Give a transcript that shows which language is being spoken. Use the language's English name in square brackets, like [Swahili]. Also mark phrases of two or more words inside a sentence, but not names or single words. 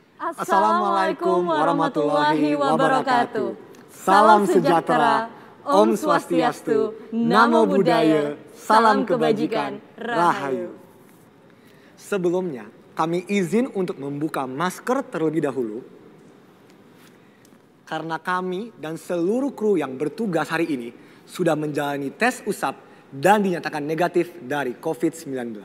[Arabic] Assalamualaikum warahmatullahi wabarakatuh. [Indonesian] Salam sejahtera, [Balinese] Om Swastiastu, [Pali] Namo Buddhaya, [Indonesian] salam kebajikan, Rahayu. Sebelumnya, kami izin untuk membuka masker terlebih dahulu. Karena kami dan seluruh kru yang bertugas hari ini sudah menjalani tes usap dan dinyatakan negatif dari COVID-19.